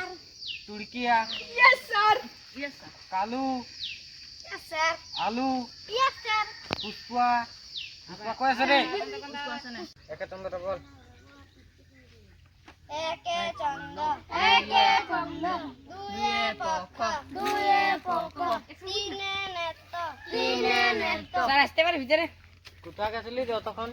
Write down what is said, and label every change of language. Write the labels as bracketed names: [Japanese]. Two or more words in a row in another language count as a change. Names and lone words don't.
[Hindi] तुड़किया यस सर कालू यस सर आलू यस सर [Bangla] पुष्पा पुष्पा कय আছে রে একে চন্দ্র বল একে চন্দ্র দুয়ে পক্ষ তিনে নেত্র স্যার আসতে পারে ভিতরে কোথায় গেছিলি তখন